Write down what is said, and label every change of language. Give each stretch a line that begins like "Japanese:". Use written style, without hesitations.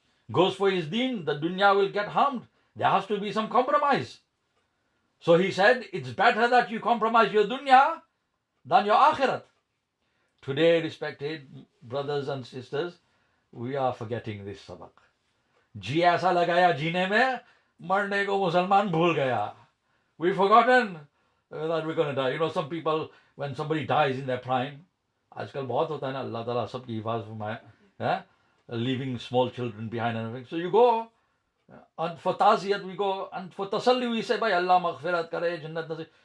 English: Goes for his deen, the dunya will get harmed. There has to be some compromise. So he said, it's better that you compromise your dunya than your akhirat. Today, respected brothers and sisters, we are forgetting this sabak.
Hindi: जी ऐसा लगाया जीने में, मरने को मुसलमान भूल गया.
English: We've forgotten that we're going to die. You know, some people, when somebody dies in their prime,
Hindi: आजकल बहुत होता है ना, अल्लाह ताला सबकी हिफाजत फरमाए,
English: leaving small children behind and everything. So you go, and for taziyat we go, and for tasalli we say,
Hindi: bhai Allah maghfirat kare, jannat nasib.